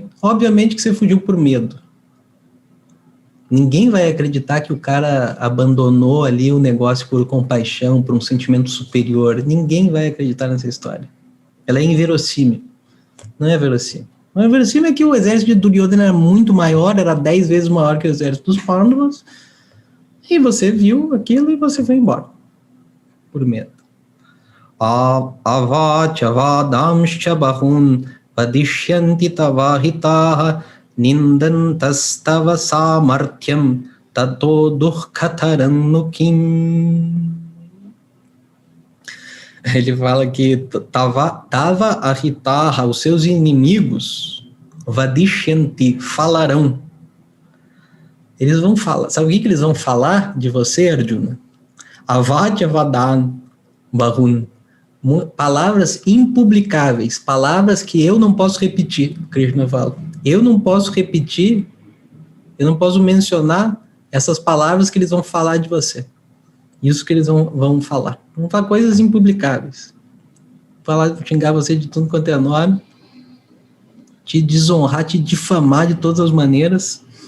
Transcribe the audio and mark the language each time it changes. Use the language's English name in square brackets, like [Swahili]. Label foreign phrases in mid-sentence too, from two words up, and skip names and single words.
[Portuguese] Obviamente que você fugiu por medo. Ninguém vai acreditar que o cara abandonou ali o negócio por compaixão, por um sentimento superior. Ninguém vai acreditar nessa história. Ela é inverossímil. Não é verossímil. Não é verossímil é que o exército de Duryodhana era muito maior, era 10 vezes maior que o exército dos Pandavas, e você viu aquilo e você foi embora. Por medo. [Sanskrit] Avacha vadamscha bahun vadishyanti tavahitaha nindantas-tava samarthyam tato durkhatarannukim. [Portuguese] Ele fala que [Sanskrit] tava ahitaha, [Portuguese] os seus inimigos, vadishyanti, falarão. Eles vão falar. Sabe o que eles vão falar de você, Arjuna? [Sanskrit] Avacha vadan bahun. [Portuguese] Palavras impublicáveis, palavras que eu não posso repetir, Krishna fala. Eu não posso repetir, eu não posso mencionar essas palavras que eles vão falar de você. Isso que eles vão falar. Vão falar coisas impublicáveis. Falar, xingar você de tudo quanto é nome, te desonrar, te difamar de todas as maneiras.